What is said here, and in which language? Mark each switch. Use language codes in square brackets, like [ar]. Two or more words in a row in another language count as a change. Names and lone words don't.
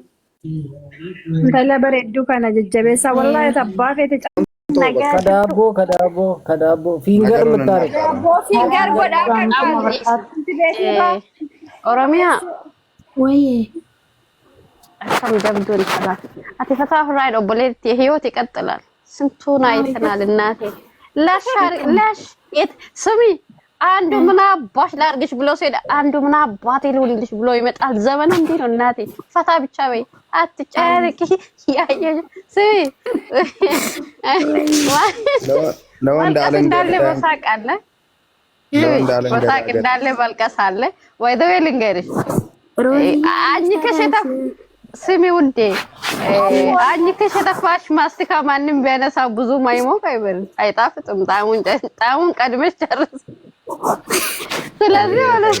[om] Intala bareedduu kana jajjabeessaa wallaahi tabbaa feete Kadaaboo fiingar mutaare. Fiingar godhaa kan Oromiyaa Wayyee. akkam jabduun qaba. Ati fataa ofirraa obboleettii hiyyooti qaxxalaan [am] ስንቱን አይተናል እናቴ ላሽ ስሚ አንዱ ምን አባሽ ላርግሽ ብሎ ሲሄድ አንዱ ምን አባቴ ልውልልሽ ብሎ ይመጣል። ዘመኑ እንዴ ነው እናቴ። ፈታ ብቻ በይ አትጨርቂ። ያየሽ ስሚ እንዳለ በሳቅ አለ በሳቅ እንዳለ ባልቀስ አለ። ወይ ደዌ ልንገርሽ አኝከሽ ስሚ ውዴ አኝከሽ ተፋሽ ማስቲካ ማንም ቢያነሳው ብዙ ማይሞቅ አይበል አይጣፍጥም። ጣሙን ቀድመሽ ጨርስ። ስለዚህ ማለት